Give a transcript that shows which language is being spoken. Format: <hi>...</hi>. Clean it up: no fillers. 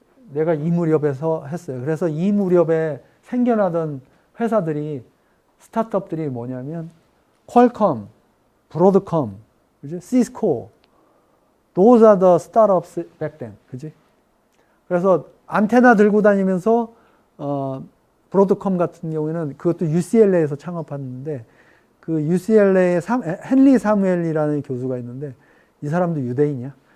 <ko>내가 이 무렵에서 했어요. 그래서 이 무렵에 생겨나던 회사들이, 스타트업들이 뭐냐면, 퀄컴, 브로드컴, 그지?</ko> <en>시스코, those are the startups back then.</en> <ko>그지? 그래서 안테나 들고 다니면서, 브로드컴 같은 경우에는 그것도 UCLA에서 창업했는데, 그 UCLA의 헨리 사무엘이라는 교수가 있는데, 이 사람도 유대인이야.</ko>